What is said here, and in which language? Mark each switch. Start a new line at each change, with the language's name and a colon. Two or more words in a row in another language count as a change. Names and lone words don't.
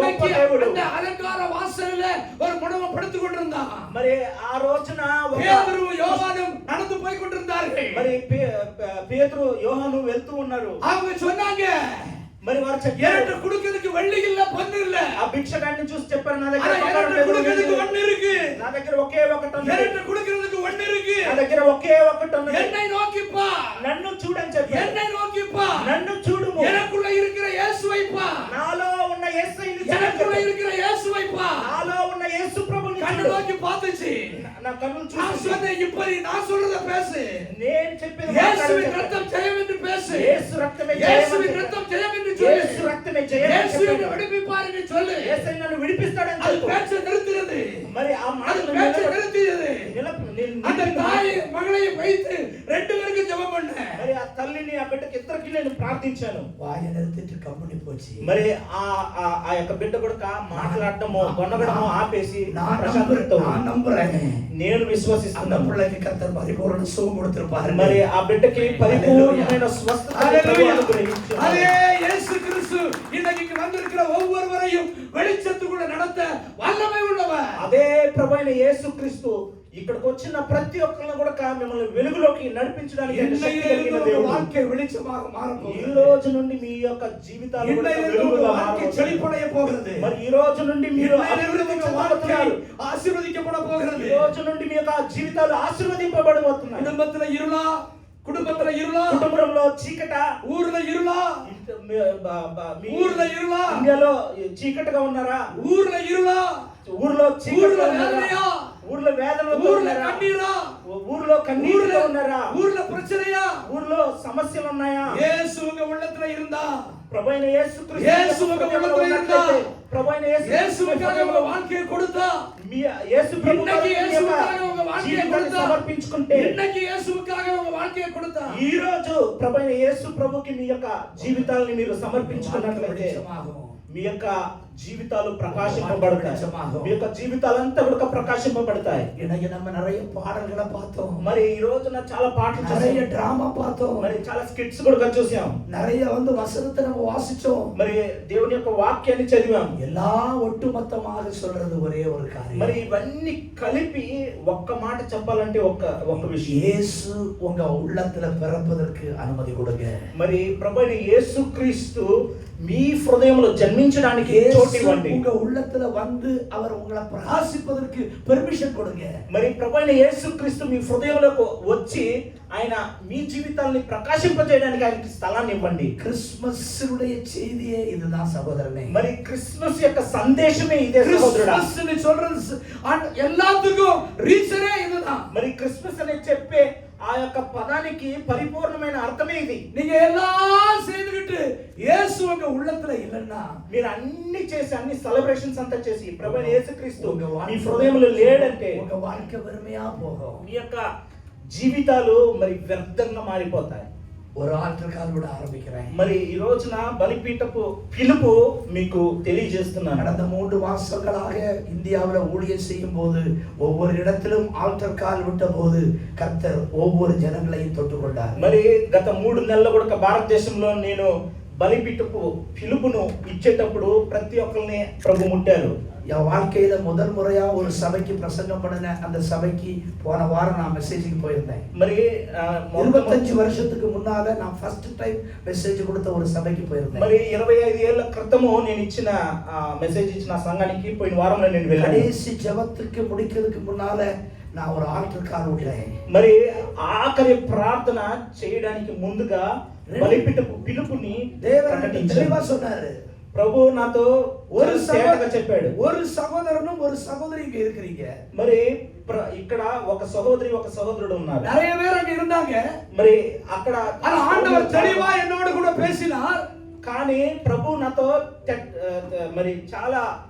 Tamil: அன்னைக்கு
Telugu: దేవుడు.
Tamil: அந்த அலங்கார வாசல்ல ஒரு முடவன் படுத்துக் கொண்டிருந்தான்.
Telugu: మరి ఆ రోజున
Tamil: பேதுரு யோவானும் நடந்து போய் கொண்டிருந்தார்கள்.
Telugu: మరి పేతురు యోహాను వెళ్తూ ఉన్నారు.
Tamil: அவங்க சொன்னாங்க,
Telugu: మరి వారు చెప్పారు,
Tamil: எனக்கு கொடுக்கிறதுக்கு வெள்ளி இல்ல பொன்னு இல்ல.
Telugu: ఆ భిక్షగాడిని చూసి చెప్పారు, నా
Tamil: ஆனா
Telugu: దగ్గర
Tamil: எனக்கு கொடுக்கிறதுக்கு ஒண்ணு இருக்கு.
Telugu: నా దగ్గర ఒకే ఒకటి ఉంది.
Tamil: எனக்கு கொடுக்கிறதுக்கு ஒண்ணு இருக்கு.
Telugu: నా దగ్గర ఒకే ఒకటి ఉంది.
Tamil: என்னை நோக்கி பா.
Telugu: నన్ను చూడని చెప్పారు.
Tamil: என்னை நோக்கி பா.
Telugu: నన్ను చూడుము.
Tamil: எனக்குள்ள இருக்கிற இயேசுவை பா.
Telugu: నాలో ఉన్న యేసయ్యని
Tamil: எனக்குள்ள
Telugu: చూడు.
Tamil: இருக்கிற இயேசுவை பா.
Telugu: నాలో ఉన్న యేసు ప్రభుని
Tamil: கண்ணு
Telugu: చూడు.
Tamil: நோக்கி பார்த்துச்சு.
Telugu: నా కన్నులు
Tamil: நான்
Telugu: చూసి
Tamil: சொன்னேன், இப்படி நான் சொல்றத பேசு.
Telugu: నేను చెప్పేది
Tamil: இயேசுவின்
Telugu: మాట్లాడు.
Tamil: ரத்தம் ஜெயம் என்று பேசு.
Telugu: యేసు రక్తమే జయం.
Tamil: இயேசுவின் ரத்தம் ஜெயம் என்று சொல்லு.
Telugu: యేసు రక్తమే జయం.
Tamil: இயேசுவின் விடுவிப்பார் என்று சொல்லு.
Telugu: యేసయ్య నన్ను విడిపిస్తాడని
Tamil: அது
Telugu: చెప్పు.
Tamil: பேச்சை நிறுத்துறது.
Telugu: మరి ఆ
Tamil: அது
Telugu: మాటలు
Tamil: பேச்சை நிறுத்தியது. அந்த
Telugu: నిలప
Tamil: தாய் மகளையும் வைத்து ரெண்டு பேருக்கும் ஜெபம் பண்ண.
Telugu: మరి ఆ తల్లిని ఆ బిడ్డకి ఇద్దరికి నేను ప్రార్థించాను.
Tamil: வாயை நிறுத்திட்டு கம்பெனி போச்சு.
Telugu: మరి ఆ యొక్క బిడ్డ కూడా మాట్లాడటము గొన్నగడము ఆపేసి
Tamil: நான்
Telugu: ప్రశాంతతో
Tamil: நம்புறேன்.
Telugu: నేను
Tamil: அந்த
Telugu: విశ్వసిస్తున్నాను.
Tamil: பிள்ளைக்கு கர்த்தர் பரிபூரண சுகம் கொடுத்திருப்பாரு.
Telugu: మరి ఆ బిడ్డకి పరిపూర్ణమైన స్వస్థత హల్లెలూయా. అనుగ్రహించాడు.
Tamil: அதே இயேசு கிறிஸ்து இன்னைக்கு இங்க வந்திருக்கிற ஒவ்வொருவரையும் வெளிச்சத்துக்குள்ள நடத்த வல்லமை உள்ளவர்.
Telugu: అదే ప్రభువైన యేసుక్రీస్తు ఇక్కడికి వచ్చిన ప్రతి ఒక్కరిని కూడా మిమ్మల్ని వెలుగులోకి నడిపించడానికి ఆయన శక్తి కలిగిన
Tamil: உங்க
Telugu: దేవుడు.
Tamil: வாழ்க்கை வெளிச்சமாக மாறப்போகுது.
Telugu: ఈ రోజు నుండి మీ యొక్క జీవితాలు కూడా
Tamil: உங்க
Telugu: వెలుగుగా
Tamil: வாழ்க்கை
Telugu: మారబోతుంది.
Tamil: செழிப்படைய போகிறது.
Telugu: మరి ఈ రోజు నుండి మీరు
Tamil: உங்க வாழ்க்கை ஆசీర్వదించబడ
Telugu: ఈ
Tamil: போகிறது.
Telugu: రోజు నుండి మీ యొక్క జీవితాలు ఆశీర్వదింపబడబోతున్నాయి.
Tamil: குடும்பத்துல இருளா,
Telugu: కుటుంబంలో இருளா, కుటుంబంలో చీకట, ఊర్లో இருளா, మీ ఊర్లో இருளா, ఇండియాలో చీకటిగా ఉన్నారా? ఊర్లో இருளா, ఊర్లో చీకటిగా ఊర్లో ఉన్నారా? వేదనయా, ఊర్లో వేదనలో ఊర్లో ఉన్నారా? కన్నీరా, ఊర్లో కన్నీరులో ఉన్నారా? ఊర్లో ప్రచనయా, ఊర్లో సమస్యలు ఉన్నాయా?
Tamil: యేసు உங்க உள்ளத்துல இருந்தா,
Telugu: ప్రభువైన యేసుక్రీస్తు
Tamil: యేసు ఒక உள்ளத்துல இருந்தா,
Telugu: ప్రభువైన
Tamil: యేసుவுக்காக உங்க வாழ்க்கையை கொடுத்தா,
Telugu: మీ యేసు ప్రభు
Tamil: இன்னைக்கு இயேசுவுக்காக உங்க வாழ்க்கையை
Telugu: జీవితాన్ని
Tamil: கொடுத்தா,
Telugu: సమర్పించుకుంటే
Tamil: இன்னைக்கு இயேசுவுக்காக உங்க வாழ்க்கையை கொடுத்தா,
Telugu: ఈ రోజు ప్రభువైన యేసు ప్రభుకి మీ యొక్క జీవితాలను మీరు సమర్పించుకున్నట్లయితే
Tamil: வெளிச்சமாகும்.
Telugu: మీ యొక్క జీవితాలు ప్రకాశింపబడతాయి. మీ యొక్క జీవితాలంతా కూడా ప్రకాశింపబడతాయి.
Tamil: இன்னைக்கு நம்ம நிறைய பாடல்களை பார்த்தோம்.
Telugu: మరి ఈ రోజున చాలా పాటలు
Tamil: நிறைய
Telugu: చూసాం.
Tamil: டிராமா பார்த்தோம்.
Telugu: మరి చాలా స్కిట్స్ కూడా చూసాం.
Tamil: நிறைய வசனத்தை நம்ம வாசிச்சோம்.
Telugu: మరి దేవుని యొక్క వాక్యాన్ని చదివాం.
Tamil: எல்லாம் ஒட்டுமொத்தமாக சொல்றது ஒரே ஒரு காரியம்.
Telugu: మరి ఇవన్నీ కలిపి ఒక్క మాట చెప్పాలంటే ఒక్క విషయం.
Tamil: இயேசு உங்க உள்ளத்துல பிறப்பதற்கு அனுமதி கொடுங்க.
Telugu: మరి ప్రభువైన యేసుక్రీస్తు మీ హృదయంలో జన్మించడానికి చోటు ఇవ్వండి.
Tamil: உங்க உள்ளத்துல வந்து அவர் உங்களை பிரகாசிப்பதற்கு பெர்மிஷன் கொடுங்க.
Telugu: మరి ప్రభువైన యేసుక్రీస్తు మీ హృదయంలోకి వచ్చి ఆయన మీ జీవితాల్ని ప్రకాశింపజేయడానికి ఆయనకి స్థలాన్ని ఇవ్వండి.
Tamil: கிறிஸ்மஸ்னுடைய செய்தியே இதுதான் சகோதரனே.
Telugu: మరి క్రిస్మస్ యొక్క సందేశమే ఇదే సహోదరుడా.
Tamil: கிறிஸ்மஸ் சொல்றது எல்லாத்துக்கும் ரீசனே இதுதான்.
Telugu: మరి క్రిస్మస్ అనే చెప్పే ఆ యొక్క పదానికి పరిపూర్ణమైన అర్థమే ఇది.
Tamil: நீங்க எல்லாம் செய்துகிட்டு இயேசு உங்க உள்ளத்துல இல்லன்னா,
Telugu: మీరు అన్ని చేసి అన్ని సెలబ్రేషన్స్ అంతా చేసి ప్రభువైన యేసుక్రీస్తు మీ హృదయంలో లేడంటే
Tamil: உங்க வாழ்க்கை வெறுமையா போகும்.
Telugu: మీ యొక్క జీవితాలు మరి వ్యర్థంగా మారిపోతాయి.
Tamil: ஒரு
English: altar call
Tamil: விட ஆரம்பிக்கிறேன்.
Telugu: మరి ఈ రోజున బలిపీఠపు పిలుపు మీకు తెలియజేస్తున్నాను.
Tamil: கடந்த 3 மாசங்களாக இந்தியாவில் ஊழியம் செய்யும் போது ஒவ்வொரு இடத்திலும்
English: altar call
Tamil: விட்ட போது கர்த்தர் ஒவ்வொரு ஜனங்களையும் தொட்டுக்கொண்டார்.
Telugu: మరి గత 3 నెలలు కూడా భారతదేశంలో నేను బలిపీఠపు పిలుపును ఇచ్చేటప్పుడు ప్రతి ఒక్కరిని ప్రభు ముట్టారు.
Tamil: என் வாழ்க்கையில முதல் முறையா ஒரு சபைக்கு பிரசங்கம் பண்ணின அந்த சபைக்கு போன வாரம் நான் மெசேஜுக்கு போயிருந்தேன்.
Telugu: మరి
Tamil: 25 வருஷத்துக்கு முன்னால நான்
English: first time
Tamil: மெசேஜ் கொடுத்த ஒரு சபைக்கு போயிருந்தேன்.
Telugu: మరి 25 ఏళ్ల క్రితము నేను ఇచ్చిన మెసేజ్ ఇచ్చిన సంఘానికి పోయిన వారంలో నేను వెళ్ళాను.
Tamil: கடைசி ஜெபத்துக்கு முடிக்கிறதுக்கு முன்னால நான் ஒரு
English: altar call
Tamil: விட்டேன்.
Telugu: మరి ఆఖరి ప్రార్థన చేయడానికి ముందుగా బలిపీఠపు పిలుపుని
Tamil: தேவன் தெளிவா சொன்னாரு.
Telugu: ప్రభు నాతో
Tamil: ஒரு
Telugu: చెప్పాడు,
Tamil: ஒரு சகோதரனும் ஒரு சகோதரி இங்க இருக்கிறீங்க.
Telugu: మరి ఇక్కడ ఒక సహోదరి ఒక సహోదరుడు ఉన్నారు.
Tamil: நிறைய பேர் அங்க இருந்தாங்க.
Telugu: మరి అక్కడ
Tamil: ஆண்டவர் தெளிவா என்னோட கூட பேசினார்.
Telugu: కానీ ప్రభు నాతో మరి చాలా